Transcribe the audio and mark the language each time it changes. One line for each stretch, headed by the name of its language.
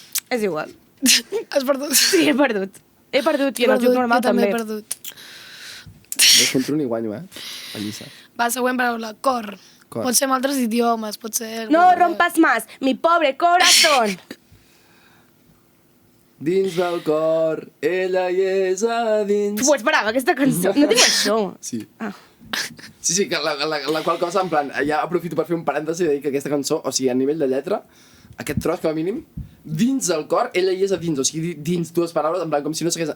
Catalan: És igual. Has perdut. Sí, he perdut. He perdut, i en el joc normal jo també també. he perdut. 2 contra 1 i guanyo, Pallissa. Va, següent paraula. Cor. Cor. Pot ser amb altres idiomes, pot ser...
Spanish: No rompas más, mi pobre corazón.
Catalan: Dins del cor, ella hi és a dins. Ho esperava, aquesta cançó. No diu això. Sí. Ah. Sí, que la qual cosa, en plan, ja aprofito per fer un parèntesi i dir que aquesta cançó, o sigui, a nivell de lletra, aquest tros, com a mínim, dins del cor, ella hi és a dins, o sigui, dins dues paraules, en plan, com si no s'hagués...